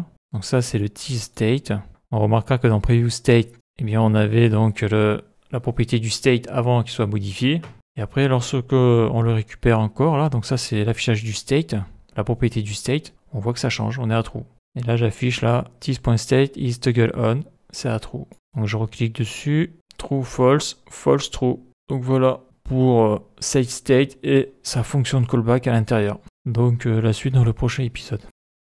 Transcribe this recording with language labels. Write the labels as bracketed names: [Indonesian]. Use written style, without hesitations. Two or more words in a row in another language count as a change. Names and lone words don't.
[French] Donc ça, c'est le tstate. On remarquera que dans preview state, eh bien on avait donc la propriété du state avant qu'il soit modifié. Et après, lorsque on le récupère encore, là, donc ça, c'est l'affichage du state, la propriété du state. On voit que ça change, on est à true. Et là, j'affiche là, tis.state is toggle on, c'est à true. Donc je reclique dessus, [English] true, false, false, true. [French] Donc voilà pour setState et sa fonction de callback à l'intérieur. Donc la suite dans le prochain épisode.